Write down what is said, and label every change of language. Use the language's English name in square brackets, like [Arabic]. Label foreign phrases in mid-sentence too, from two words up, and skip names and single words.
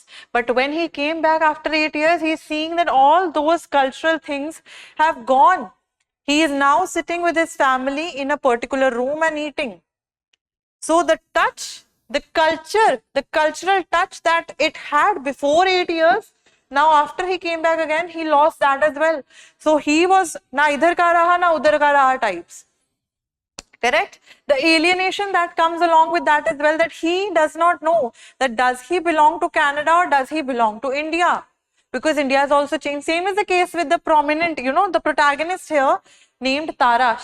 [English] But when he came back after 8 years, he is seeing that all those cultural things have gone. He is now sitting with his family in a particular room and eating. So the touch, the culture, the cultural touch that it had before 8 years, now after he came back again, he lost that as well. So he was [Hindi] न इधर का रहा, न उधर का रहा [English] types. Correct? The alienation that comes along with that as well, that he does not know that does he belong to Canada or does he belong to India? Because India has also changed. Same is the case with the prominent, you know, the protagonist here named Tara.